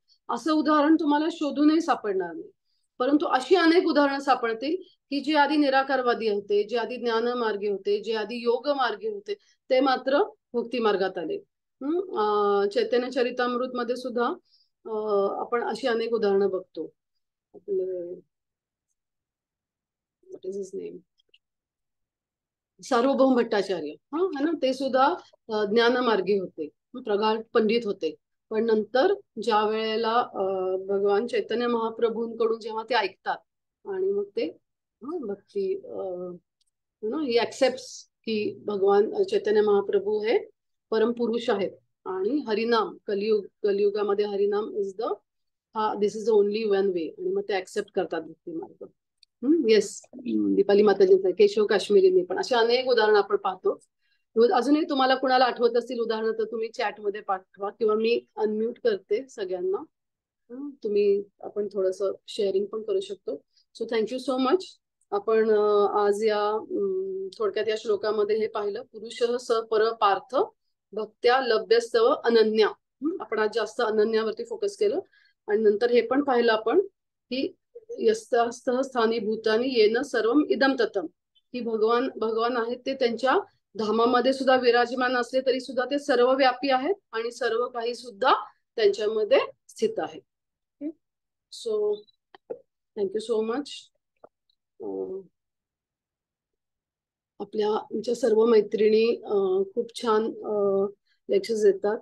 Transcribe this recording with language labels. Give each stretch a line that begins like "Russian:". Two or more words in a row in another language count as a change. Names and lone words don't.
Marathi: असं उदाहरण तुम्हाला शोधूनही सापडणार नाही. परंतु अशी अनेक उदाहरणं सापडतील की जे आधी निराकारवादी होते, जे आधी ज्ञान मार्गी होते, जे आधी योग मार्गी होते, ते मात्र भक्ती मार्गात आले. चैतन्य चरितामृत मध्ये सुद्धा आपण अशी अनेक उदाहरणं बघतो.
English: आपले what is his name,
Marathi: सार्वभौम भट्टाचार्य,
Hindi: है ना,
Marathi: ते सुद्धा ज्ञानमार्गी होते, प्रगाढ पंडित होते. पण नंतर ज्या वेळेला भगवान चैतन्य महाप्रभूंकडून जेव्हा ते ऐकतात आणि मग ते भक्ती ही ऍक्सेप्ट की भगवान चैतन्य महाप्रभू हे परम पुरुष आहेत आणि हरिनाम कलियुगामध्ये हरिनाम
English: is the this is the only one way,
Marathi: आणि मग ते ऍक्सेप्ट करतात भक्ती मार्ग. येस, दीपाली माताजींचं, केशव काश्मीरींनी पण अशी अनेक उदाहरणं आपण पाहतो. अजूनही तुम्हाला कुणाला आठवत असतील उदाहरणं तर तुम्ही चॅट मध्ये पाठवा किंवा मी अनम्यूट करते सगळ्यांना. आपण थोडस शेअरिंग पण करू शकतो.
English: so thank you so much.
Marathi: आपण आज या थोडक्यात या श्लोकामध्ये हे पाहिलं,
Sanskrit: पुरुष स पर पार्थ भक्त्या लभ्यस्तव अनन्या.
Marathi: आपण आज जास्त अनन्यावरती फोकस केलं. आणि नंतर हे पण पाहिलं आपण की
Sanskrit: यस्तास्तः स्थानी भूतानी येन सर्वम इदम ततम,
Marathi: की भगवान आहेत ते त्यांच्या धामामध्ये सुद्धा विराजमान असले तरी सुद्धा ते सर्व व्यापी आहेत आणि सर्व काही सुद्धा त्यांच्यामध्ये स्थित आहे.
English: so thank you so much.
Marathi: आमच्या सर्व मैत्रिणी खूप छान लेक्चर्स देतात.